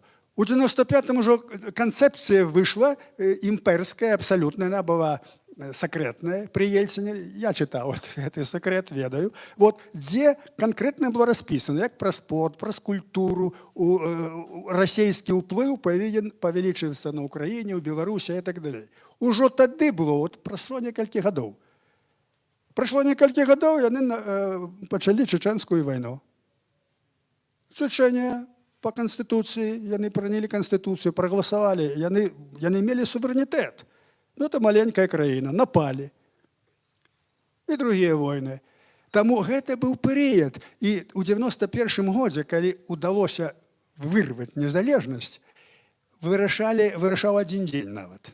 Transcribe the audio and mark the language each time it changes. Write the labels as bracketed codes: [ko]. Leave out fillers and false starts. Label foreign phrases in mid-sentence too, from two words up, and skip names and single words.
[be] У 95-м ужо канцэпцыя выйшла імперская, абсалютна, яна была сакрэтная пры Ельцине, я чытаў гэты сакрэт, ведаю, вот, дзе канкрэтна было распісана, як праз спорт, праз культуру, расійскі ўплыў павінен павялічыцца на Ўкраіне, у Беларусі і так далей. Ужо тады было, вот, прайшло некалькі гадоў. Прайшло некалькі гадоў, яны пачалі чеченскую вайну. [ru] Чечня по Конституції, [be] яны прынялі Конституцію, прагаласавалі, яны мелі суверэнітэт. Ну, это маленькая краіна, напалі. І другія войны. Таму гэта быў перыяд. І ў 91-м годзе, калі удалося вырваць незалежнасць, вырашаў 1 дзень нават.